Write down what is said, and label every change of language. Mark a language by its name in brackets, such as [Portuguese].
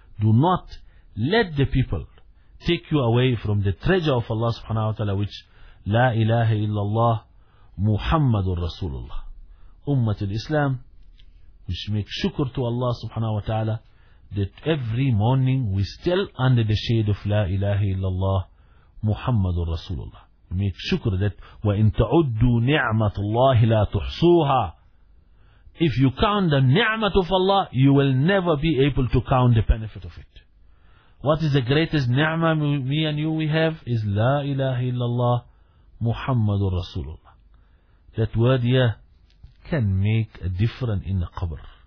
[English] Do not let the people take you away from the treasure of Allah subhanahu wa ta'ala, which La ilaha illallah Muhammadur Rasulullah. Ummat al-Islam, which makes shukr to Allah subhanahu wa ta'ala that every morning we still under the shade of La ilaha illallah Muhammadur Rasulullah. Make shukr that [Arabic] وَإِن تَعُدُّوا نِعْمَةُ اللَّهِ لَا تُحْصُوهَا. [English] If you count the ni'mat of Allah, you will never be able to count the benefit of it. What is the greatest ni'mah me and you we have is La ilaha illallah Muhammadur Rasulullah. That word here can make a difference in the qabr.